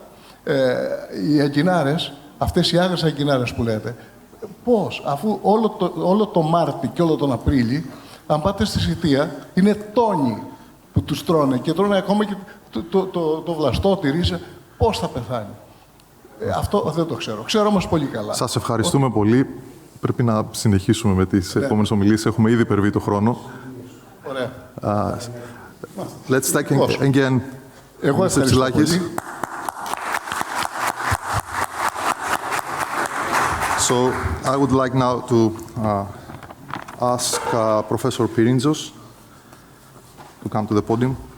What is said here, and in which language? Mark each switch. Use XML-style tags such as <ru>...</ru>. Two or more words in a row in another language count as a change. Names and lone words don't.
<el>Οι αγκινάρες, αυτές οι άγριες αγκινάρες που λέτε, πώς, αφού όλο το Μάρτι και όλο τον Απρίλη, αν πάτε στη Σιτία, είναι τόνοι που τους τρώνε και τρώνε ακόμα και το βλαστό, τη ρίζα, πώς θα πεθάνει. Αυτό δεν το ξέρω. Ξέρω όμως πολύ καλά. Σας ευχαριστούμε πολύ. Πρέπει να συνεχίσουμε με τις επόμενες ομιλίες. Έχουμε ήδη υπερβεί το χρόνο. Ωραία.</el> <en>Let's take again Mr. Tsilakis. So I would like now to ask Professor Pirintzos to come to the podium.</en>